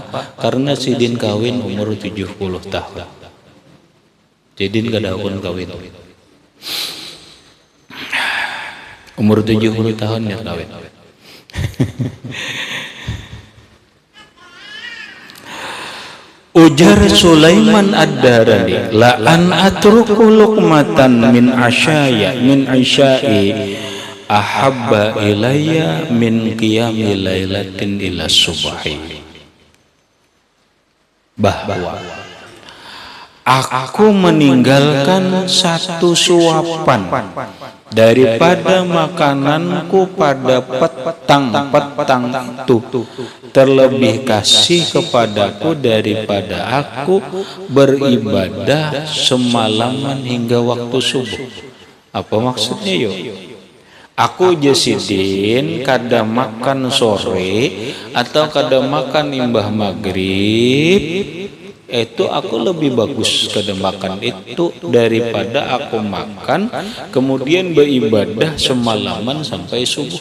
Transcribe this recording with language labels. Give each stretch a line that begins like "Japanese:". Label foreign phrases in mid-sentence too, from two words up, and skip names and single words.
Banjar: Karena Sidin kawin umur 70 tahun. Sidin kada pun kawin. Umur 70 tahun ya kawin.
Arabic: Ujar Sulaiman Ad-Darani, لأن أترك لقمة من عشائي أحب إلي من قيام ليلة إلى الصبح.
Banjar: Bahwa aku meninggalkan satu suapan daripada makananku pada petang itu terlebih kasih kepadaku daripada aku beribadah semalaman hingga waktu subuh. Apa maksudnya yo? Aku Jasidin kada makan sore atau kada makan imbah maghrib, itu aku lebih bagus kada makan itu daripada aku makan kemudian beribadah semalaman sampai subuh.